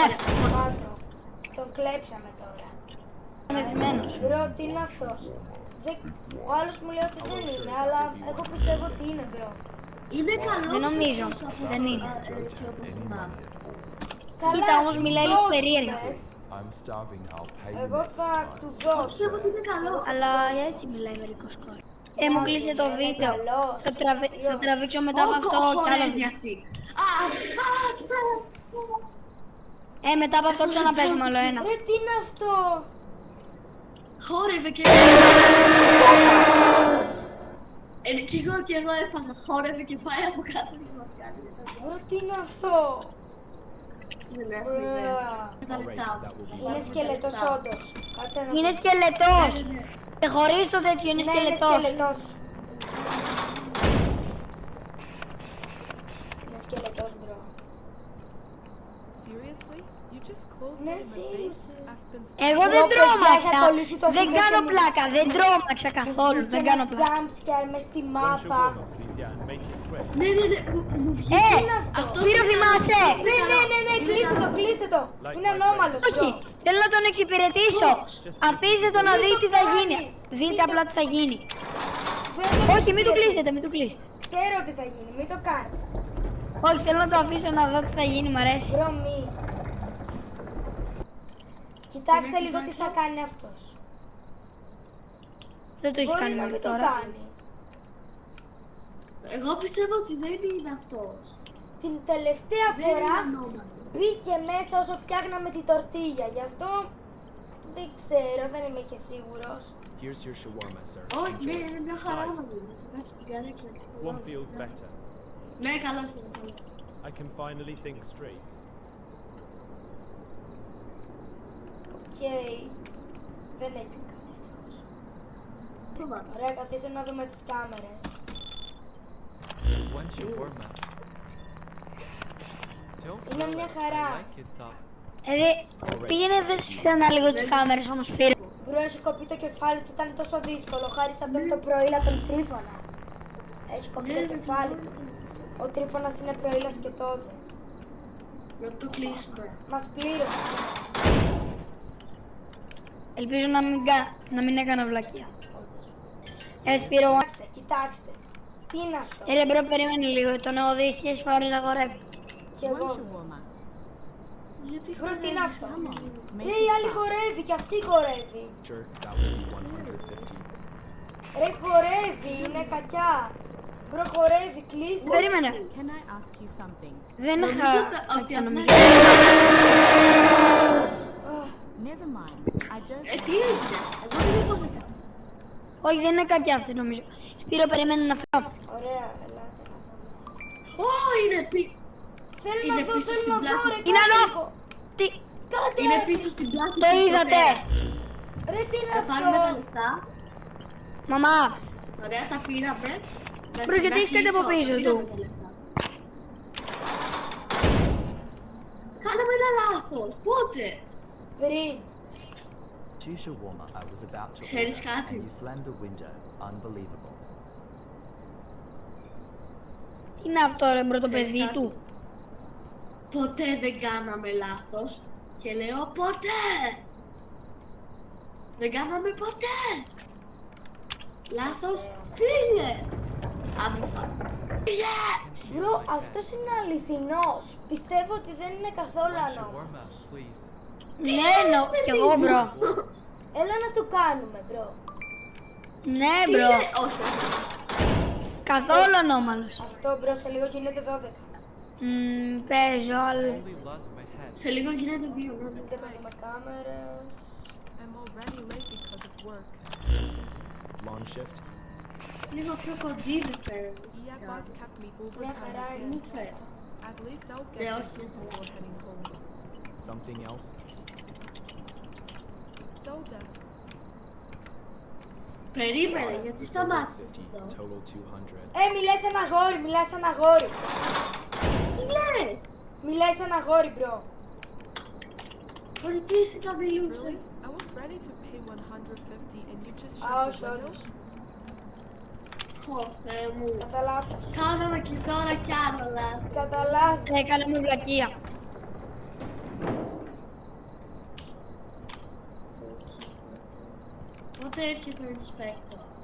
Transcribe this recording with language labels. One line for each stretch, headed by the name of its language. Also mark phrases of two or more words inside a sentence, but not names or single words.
Greek: Πάτο. Τον κλέψαμε τώρα. Μεθυσμένος. Μπρο, τι είναι αυτός? Ο άλλος μου λέει ότι δεν είναι, αλλά εγώ πιστεύω ότι είναι μπρο. Είναι καλός. Δεν νομίζω. αυτός από Δεν το- είναι. έτσι όπως θυμάμαι. Κοίτα, όμως μιλάει λίγο δώσουμε. περίεργα.
English: I'm starving. I'll pay you
Greek: Εγώ
English: next
Greek: θα
English: time.
Greek: του Εγώ δώσω. πιστεύω ότι είναι καλό. Αλλά έτσι μιλάει μερικός κόσμος. Μου κλείσε το Είναι βίντεο. καλός. Θα τραβήξω μετά από αυτό κι άλλο χορεύει βίντεο. αυτή. Α, Μετά από αυτό ξαναπέζουμε άλλο ένα. Ρε, τι είναι αυτό? χόρευε και... κι εγώ έφαγα. Χόρευε και πάει από κάτω και μας κάνει. Μπρο, τι είναι αυτό? Δεν έχω ιδέα. Μπρο. Τα λεφτά. Είναι σκελετός όντως. Κάτσε να Είναι δω. σκελετός. Και χωρίς το τέτοιο είναι Ναι, σκελετός. Είναι σκελετός. Είναι σκελετός, μπρο.
English: Seriously? You just closed
Greek: Ναι,
English: it in the face? seriously. I've been
Greek: Εγώ Μπρο, δεν παιδιά, τρόμαξα. είχα κολλήσει το Δεν βίντεο κάνω και πλάκα. Δεν τρόμαξα καθόλου. Δεν κάνω πλάκα.
English: jump scare
Greek: μες στη
English: One
Greek: μάπα.
English: shawarma, please, yeah, and make it quick.
Greek: Ναι, ναι, ναι. Μου βγήκε. Αυτός Σπύρο, είναι θυμάσαι? καλός. Ναι, κλείστε το, κλείστε το. Είναι ανώμαλος, Όχι, μπρο. θέλω να τον εξυπηρετήσω. Αφήστε τον να δει τι θα γίνει. Δείτε απλά τι θα γίνει. Δεν το Όχι, μην του εξυπηρετείς. κλείσετε, μην του κλείσετε. Ξέρω τι θα γίνει, μην το κάνεις. Όχι, θέλω να το αφήσω να δω τι θα γίνει, μ' αρέσει. Μπρο, μη. Κοιτάξτε λίγο τι θα κάνει αυτός. Δεν το έχει Μπορεί κάνει να μέχρι μην το τώρα. κάνει. Εγώ πιστεύω ότι δεν είναι αυτός. Την τελευταία Δεν είναι φορά ανώμαλο. μπήκε μέσα όσο φτιάχναμε την τορτίγια. Γι' αυτό δεν ξέρω, δεν είμαι και σίγουρος.
English: Here's your shawarma, sir.
Greek: Όχι, ναι,
English: Enjoy.
Greek: είναι μια χαρά
English: Nice.
Greek: να δούμε. Θα κάτσει στην καρέκλα και θα
English: One
Greek: βάλω.
English: feels
Greek: Ναι.
English: better.
Greek: Ναι, καλώς είναι, καλώς.
English: I can finally think straight.
Greek: Οκ. Δεν έγινε κάτι ευτυχώς. Το βάλω. Ωραία, καθίστε να δούμε τις κάμερες.
English: One shawarma. Don't
Greek: Είναι
English: throw
Greek: μια
English: it.
Greek: χαρά.
English: I like it soft.
Greek: Ρε, πήγαινε δες ξανά λίγο τις κάμερες όμως πήρε. Μπρο, έχει κοπεί το κεφάλι του, ήταν τόσο δύσκολο. Χάρη σε αυτόν το προήλα τον Τρίφωνα. Έχει κοπεί Ναι, το κεφάλι του. Ο Τρίφωνας είναι προήλας και τόδε. Να το κλείσουμε. Μας πλήρωσε. Ελπίζω να μην έκανα βλακεία. Όντως. Σπύρο. Κοιτάξτε, κοιτάξτε. Τι είναι αυτό? Ρε μπρο, περίμενε λίγο, τον έχω δει χίλιες φορές να χορεύει. Και
English: One
Greek: εγώ.
English: shawarma.
Greek: Γιατί Μπρο, τι είναι αυτό?
English: Make
Greek: Ρε, η άλλη χορεύει και αυτή χορεύει.
English: Sure, that will be 150.
Greek: Ρε, χορεύει, είναι κακιά. Μπρο, χορεύει, κλείστε. Περίμενε.
English: Can I ask you something?
Greek: Δεν Νομίζω είχα ότι τέτοια αυτό- νομίζω.
English: Never mind. I don't.
Greek: Τι έγινε? Εγώ δεν έχω δει. Όχι, δεν είναι κακιά αυτή νομίζω. Σπύρο, περίμενε να φέρω. Ωραία, ελάτε να δούμε. Ω, είναι Θέλω Είναι να δω, πίσω θέλω στην να δω, πλάτη. ρε, Είναι κάτσε εδώ. λίγο. Τι, Κάτε, Είναι ρε. πίσω στην πλάτη. Το του είδατε? προτέρας. Ρε, τι είναι Θα πάρουμε τα αυτό? λεφτά. μαμά, Ωραία, τα πήραμε. Μπρο, γιατί έχει κάτι από πίσω του? Κάναμε ένα λάθος. Πότε? Πριν.
English: To shawarma, I was about to
Greek: Ξέρεις
English: order,
Greek: κάτι?
English: and you slammed the window. Unbelievable.
Greek: Τι είναι αυτό ρε μπρο το Ξέρεις παιδί κάτι? του. Ποτέ δεν κάναμε λάθος. Και λέω ποτέ. Δεν κάναμε ποτέ. Λάθος, φύγε. Φύγε. Μπρο, αυτός είναι αληθινός. Πιστεύω ότι δεν είναι καθόλου ανώμαλος.
English: Please.
Greek: Ναι, κι εγώ μπρο. Έλα να το κάνουμε, μπρο. Ναι Τι μπρο, λέει, όχι. καθόλου ανώμαλος. Αυτό, μπρο, σε λίγο γίνεται 12. Παίζω, αλλά...
English: Only lost my head.
Greek: Σε λίγο γίνεται 2. Δεν με κάμερες.
English: I'm already late because of work. Long shift.
Greek: Λίγο πιο κοντίδι φέρνεις.
English: The boss kept me
Greek: Μια χαρά
English: overtime.
Greek: είναι. Μου φέρνει.
English: At least I'll
Greek: Ναι,
English: get
Greek: όχι,
English: this before heading home. Something else? Zelda,
Greek: Περίμενε, γιατί σταμάτησες 50, αυτό.
English: total 200.
Greek: Μιλάει σαν αγόρι, μιλάει σαν αγόρι. Τι λες. Μιλάει σαν αγόρι, μπρο. Πολιτίστηκα μιλούσε.
English: really? I was ready to pay 150 and you just
Greek: Α,
English: shut
Greek: όχι,
English: the window?
Greek: όντως. Ω, Θεέ μου. Κατά λάθος. Κάναμε και τώρα κι άλλο λάθος. Κατά λάθος. Έκανα μου βλακεία. Πότε έρχεται ο inspector.